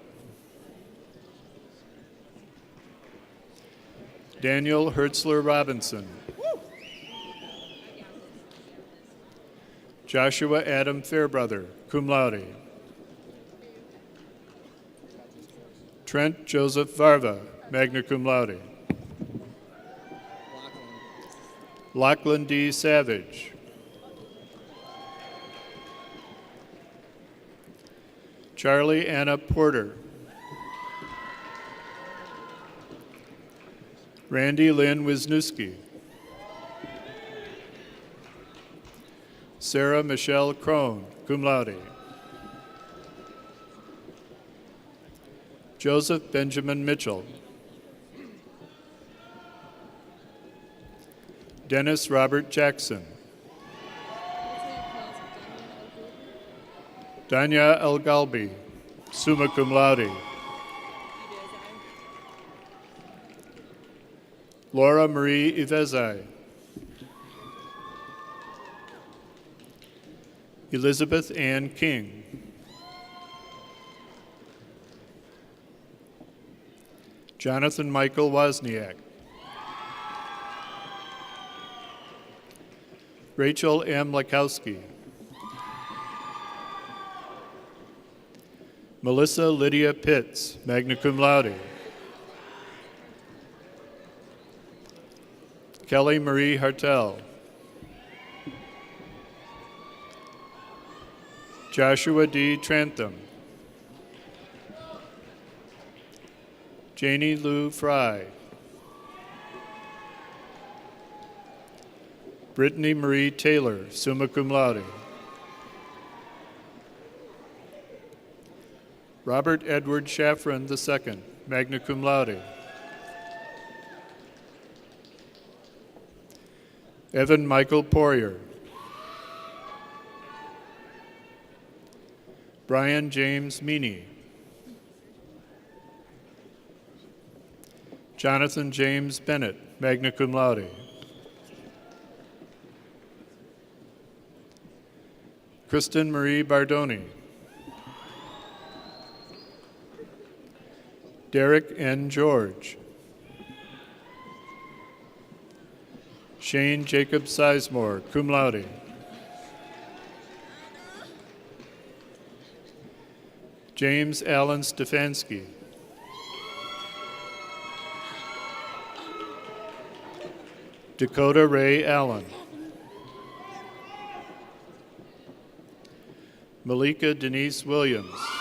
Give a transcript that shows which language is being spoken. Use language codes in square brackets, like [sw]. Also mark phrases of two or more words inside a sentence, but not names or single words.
[en] Daniel Hertzler Robinson. Joshua Adam Fairbrother, [la] cum laude. [en] Trent Joseph Varva, [la] magna cum laude. [en] Lachlan D. Savage. Charlie Anna Porter. Randy Lynn Wisniewski. Sarah Michelle Crone, [la] cum laude. [en] Joseph Benjamin Mitchell. Dennis Robert Jackson. Danya El Galbi, [la] summa cum laude. [en] Laura Marie Ivezai. Elizabeth Ann King. Jonathan Michael Wozniak. Rachel M. Lakowski. Melissa Lydia Pitts, [la] magna cum laude. [en] Kelly Marie Hartel. Joshua D. Trantham. Janie Lou Fry. Brittany Marie Taylor, [la] summa cum laude. [en] Robert Edward Shaffron II, [la] magna cum laude. [en] Evan Michael Poirier. Brian James Meany. Jonathan James Bennett, [la] magna cum laude. [en] Kristen Marie Bardoni. Derek N. George. Shane Jacob Sizemore, [la] cum laude. [en] James Allen Stefanski. Dakota Ray Allen. Malika Denise Williams.